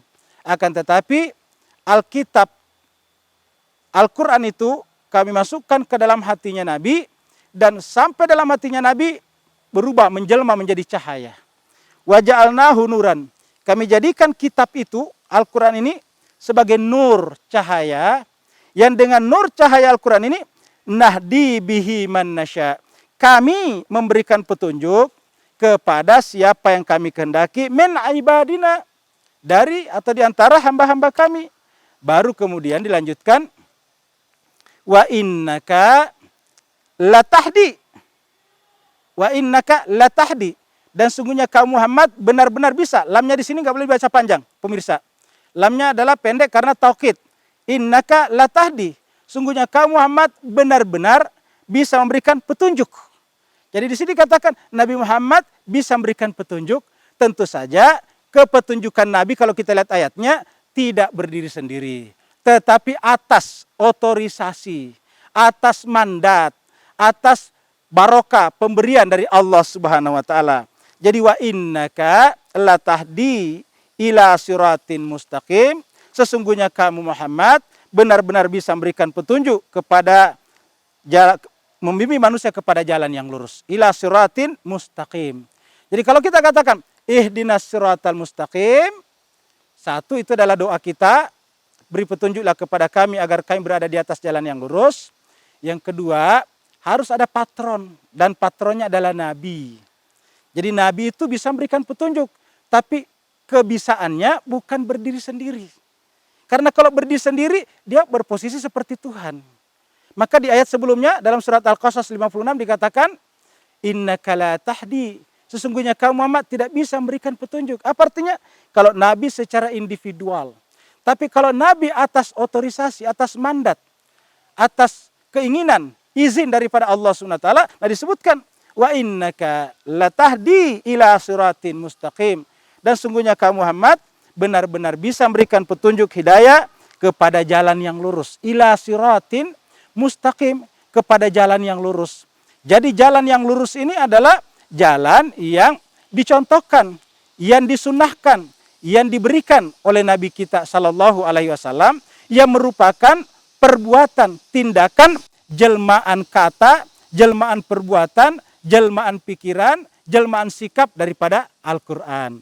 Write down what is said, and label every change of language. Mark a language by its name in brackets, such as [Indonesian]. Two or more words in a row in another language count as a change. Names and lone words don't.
[Indonesian] Akan tetapi Alkitab, Al-Quran itu kami masukkan ke dalam hatinya Nabi, dan sampai dalam hatinya Nabi berubah, menjelma menjadi cahaya. [Arabic] وجعلناه نورا. [Indonesian] Kami jadikan kitab itu, Al-Quran ini, sebagai nur, cahaya, yang dengan nur cahaya Al-Quran ini, [Arabic] نهدي به من نشاء. [Indonesian] Kami memberikan petunjuk kepada siapa yang kami kehendaki, [Arabic] من عبادنا, [Indonesian] dari atau di antara hamba-hamba kami. Baru kemudian dilanjutkan, [Arabic] وإنك لتهدي. وإنك لتهدي. [Indonesian] Dan sungguhnya kamu Muhammad benar-benar bisa. Lamnya di sini nggak boleh dibaca panjang, pemirsa. Lamnya adalah pendek karena taukid. [Arabic] إنك لتهدي. [Indonesian] Sungguhnya kamu Muhammad benar-benar bisa memberikan petunjuk. Jadi di sini dikatakan Nabi Muhammad bisa memberikan petunjuk. Tentu saja kepetunjukan Nabi kalau kita lihat ayatnya tidak berdiri sendiri, tetapi atas otorisasi, atas mandat, atas barokah pemberian dari Allah [Arabic] سبحانه وتعالى. [Indonesian] Jadi [Arabic] وإنك لتهدي إلى صراط مستقيم. [Indonesian] Sesungguhnya kamu Muhammad benar-benar bisa memberikan petunjuk kepada jalan, membimbing manusia kepada jalan yang lurus. [Arabic] إلى صراط مستقيم. [Indonesian] Jadi kalau kita katakan [Arabic] اهدنا الصراط المستقيم, [Indonesian] satu itu adalah doa kita, beri petunjuklah kepada kami agar kami berada di atas jalan yang lurus. Yang kedua, harus ada patron, dan patronnya adalah Nabi. Jadi Nabi itu bisa memberikan petunjuk, tapi kebisaannya bukan berdiri sendiri. Karena kalau berdiri sendiri, dia berposisi seperti Tuhan. Maka di ayat sebelumnya dalam surat Al-Qasas 56 dikatakan, [Arabic] إنك لا تهدي [Indonesian] sesungguhnya kamu Muhammad tidak bisa memberikan petunjuk. Apa artinya? Kalau Nabi secara individual. Tapi kalau Nabi atas otorisasi, atas mandat, atas keinginan, izin daripada Allah SWT, nah disebutkan, [Arabic] وإنك لتهدي إلى صراط مستقيم. [Indonesian] Dan sungguhnya kamu Muhammad benar-benar bisa memberikan petunjuk hidayah kepada jalan yang lurus. [Arabic] إلى صراط مستقيم, [Indonesian] kepada jalan yang lurus. Jadi jalan yang lurus ini adalah jalan yang dicontohkan, yang disunahkan, yang diberikan oleh Nabi kita [Arabic] صلى الله عليه وسلم, [Indonesian] yang merupakan perbuatan, tindakan, jelmaan kata, jelmaan perbuatan, jelmaan pikiran, jelmaan sikap daripada Al-Quran.